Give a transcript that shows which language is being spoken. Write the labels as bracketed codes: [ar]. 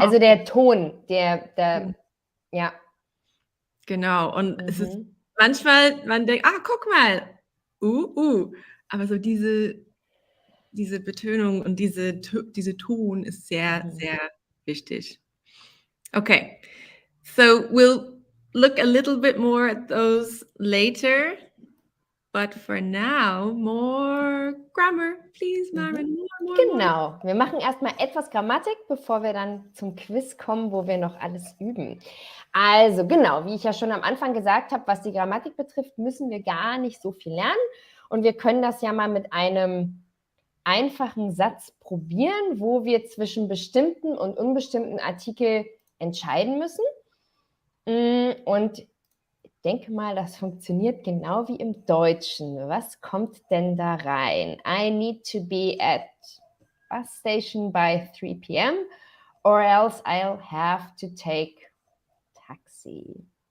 [de] Also der Ton, der ja. Genau. Und es ist manchmal, man denkt, guck mal, aber so diese Betönung und diese Ton ist sehr, sehr wichtig. [en] Okay, so we'll look a little bit more at those later, but for now, more grammar, please, Maren. More. [de] Genau, wir machen erstmal etwas Grammatik, bevor wir dann zum Quiz kommen, wo wir noch alles üben. Also genau, wie ich ja schon am Anfang gesagt habe, was die Grammatik betrifft, müssen wir gar nicht so viel lernen. Und wir können das ja mal mit einem einfachen Satz probieren, wo wir zwischen bestimmten und unbestimmten Artikel entscheiden müssen. Und ich denke mal, das funktioniert genau wie im Deutschen. Was kommt denn da rein? [en] I need to be at bus station by 3 p.m. or else I'll have to take taxi.